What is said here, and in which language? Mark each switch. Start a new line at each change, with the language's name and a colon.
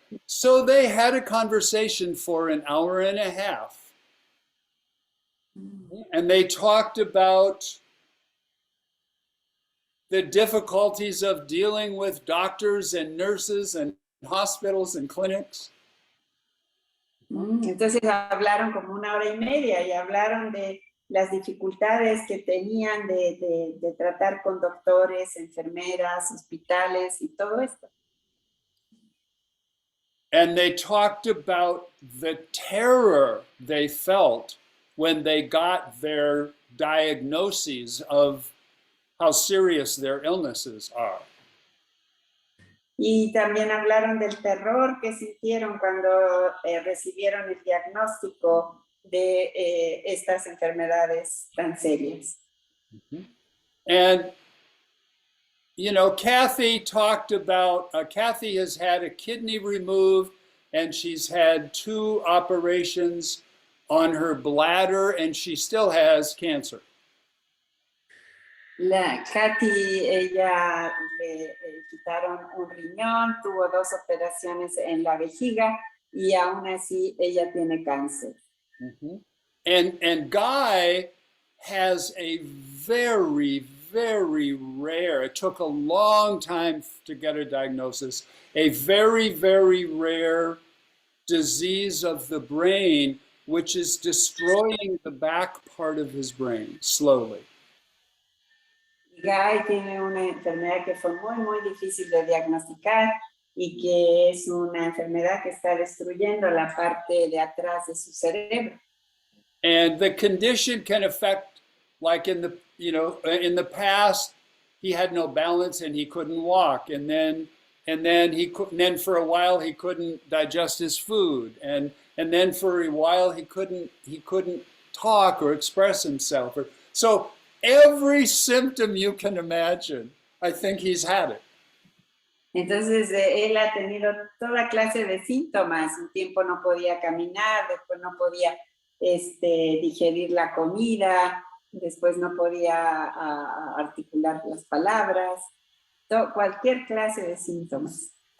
English: So they had a conversation for an hour and a half. And they talked about the difficulties of dealing with doctors and nurses and hospitals and clinics.
Spanish: Entonces hablaron como una hora y media y hablaron de las dificultades que tenían de tratar con doctores, enfermeras, hospitales y todo esto.
English: And they talked about the terror they felt when they got their diagnoses of how serious their illnesses are.
Spanish: Y también hablaron del terror que sintieron cuando recibieron el diagnóstico de estas enfermedades tan serias.
English: And, you know, Kathy talked about, Kathy has had a kidney removed and she's had 2 operations on her bladder and she still has cancer.
Spanish: Katy, ella le quitaron un riñón, tuvo 2 operaciones en la vejiga y aún así ella tiene cáncer.
English: And Guy has a very, very rare, it took a long time to get a diagnosis, a very, very rare disease of the brain, which is destroying the back part of his brain slowly.
Spanish: Guy tiene una enfermedad que fue muy, muy difícil de diagnosticar y que es una enfermedad que está destruyendo la parte de atrás de su cerebro.
English: And the condition can affect, like in the past, he had no balance and he couldn't walk, and then for a while he couldn't digest his food, and then for a while he couldn't talk or express himself. So every symptom you can imagine, I think he's had it.
Spanish: Entonces él ha tenido toda clase de síntomas. Un tiempo no podía caminar, después no podía digerir la comida, después no podía articular las palabras, cualquier clase de síntomas.